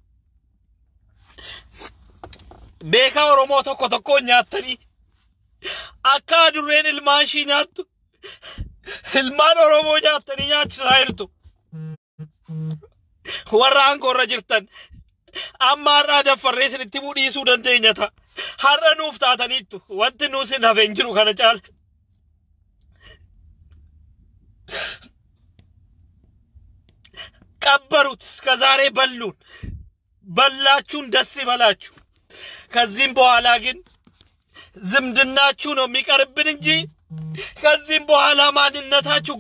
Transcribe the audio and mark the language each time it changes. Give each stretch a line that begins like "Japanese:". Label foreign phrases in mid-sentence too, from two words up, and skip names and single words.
Oromo: beekaa Oromoo tokko nyaattanii akka adurreen ilmaan ishii nyaattu ilmaan Oromoo nyaattanii nyaachisaa jirtu warra aangoorra jirtan amma har'aa daffarree isinitti dhiisuu dandeenya ta'a har'a nuuf taataniittu wanti nuus hin hafeen jiru kana caala
Amharic: ቀበሩት እስከዛሬ በሉን በላችሁን ደስ ይበላችሁ ከዚህም በኋላ ግን ዝምድናችሁ ነው የሚቀርብን እንጂ ከዚህም በኋላ ማንነታችሁ